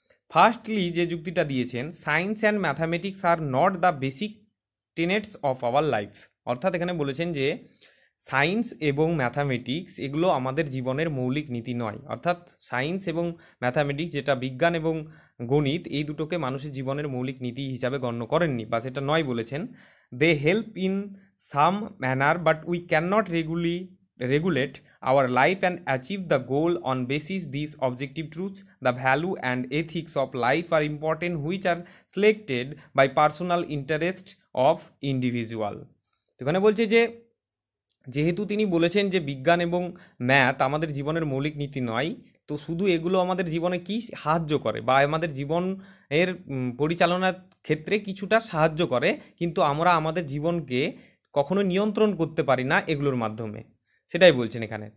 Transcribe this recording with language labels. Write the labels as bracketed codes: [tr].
[en] firstly [bn] যে যুক্তিটা দিয়েছেন, [en] Science and mathematics are not the basic tenets of our life. [bn] অর্থাৎ এখানে বলেছেন যে সায়েন্স এবং ম্যাথামেটিক্স এগুলো আমাদের জীবনের মৌলিক নীতি নয়। অর্থাৎ সায়েন্স এবং ম্যাথামেটিক্স, যেটা বিজ্ঞান এবং গণিত, এই দুটোকে মানুষের জীবনের মৌলিক নীতি হিসাবে গণ্য করেননি, বা সেটা নয় বলেছেন। [en] They help in some manner but we can not regulate our life and achieve the goal on basis these objective truths. The value and ethics of life are important, which are selected by personal interest of individual. [bn] তো এখানে বলছে যে যেহেতু তিনি বলেছেন যে বিজ্ঞান এবং ম্যাথ আমাদের জীবনের মৌলিক নীতি নয়, তো শুধু এগুলো আমাদের জীবনে কি সাহায্য করে বা আমাদের জীবনের পরিচালনার ক্ষেত্রে কিছুটা সাহায্য করে, কিন্তু আমরা আমাদের জীবনকে কখনো নিয়ন্ত্রণ করতে পারি না এগুলোর মাধ্যমে, সেটাই বলছেন এখানে।